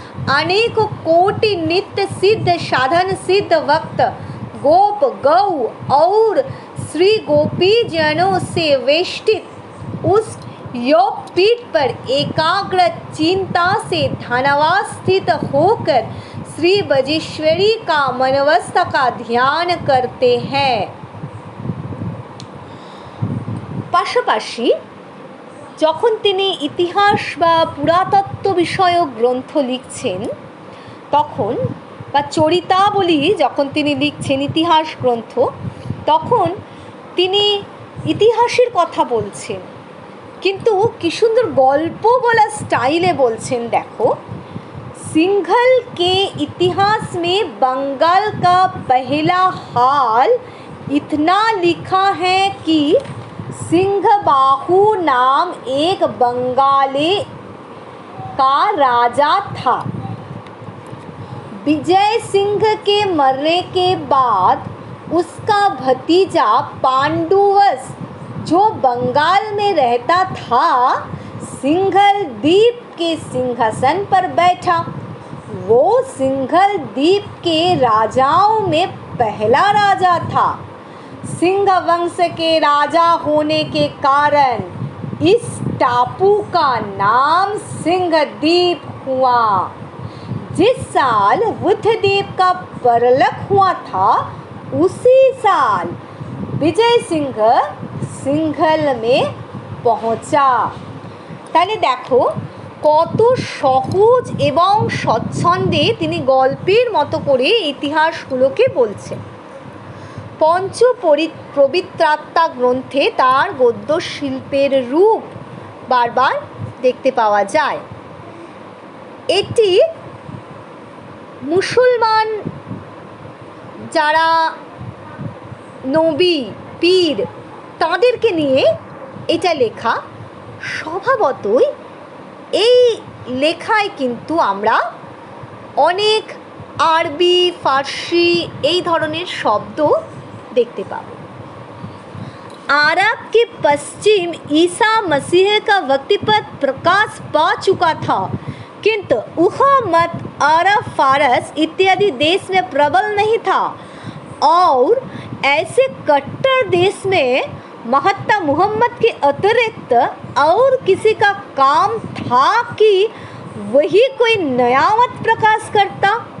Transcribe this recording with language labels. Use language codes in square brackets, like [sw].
[hi] अनेक कोटि नित्य सिद्ध साधन सिद्ध वक्त गोप गौ और श्री गोपी जनों से वेष्टित उस योग पीठ पर एकाग्र चिंता से ध्यानावस्थित होकर श्री बजेश्वरी का मनवस्था का ध्यान करते हैं। [bn] পাশাপাশি যখন তিনি ইতিহাস বা পুরাতত্ত্ব বিষয়ক গ্রন্থ লিখছেন তখন, বা চরিতাবলী যখন তিনি লিখছেন ইতিহাস গ্রন্থ, তখন তিনি ইতিহাসের কথা বলছেন, কিন্তু কি সুন্দর গল্প বলা স্টাইলে বলছেন। দেখো, [hi] सिंघल के इतिहास में बंगाल का पहला हाल इतना लिखा है कि सिंघबाहु नाम एक बंगाली का राजा था। विजय सिंह के मरने के बाद उसका भतीजा पांडुवस, जो बंगाल में रहता था, सिंघल द्वीप के सिंहासन पर बैठा। वो सिंघल द्वीप के राजाओं में पहला राजा था। सिंह वंश के राजा होने के कारण इस टापू का नाम सिंह द्वीप हुआ। जिस साल बुद्धदेव का परलोक हुआ था, उसी साल विजय सिंह सिंघल में पहुंचा। [bn] তাহলে দেখো কত সহজ এবং স্বচ্ছন্দে তিনি গল্পের মতো করে ইতিহাসগুলোকে বলছেন। পঞ্চ পবিত্রাত্মা গ্রন্থে তার গদ্য শিল্পের রূপ বারবার দেখতে পাওয়া যায়। এটি মুসলমান যারা নবী পীর তাদেরকে নিয়ে এটা লেখা। স্বভাবতই এই লেখায় কিন্তু আমরা অনেক আরবি ফার্সি এই ধরনের শব্দ देखते पाओ। [hi] अरब के पश्चिम ईसा मसीह का वक्तिपत प्रकाश पा चुका था, किंतु वह मत अरब फारस इत्यादि देश में प्रबल नहीं था और ऐसे कट्टर देश में महत्ता मोहम्मद के अतिरिक्त और किसी का काम था कि वही कोई नया मत प्रकाश करता।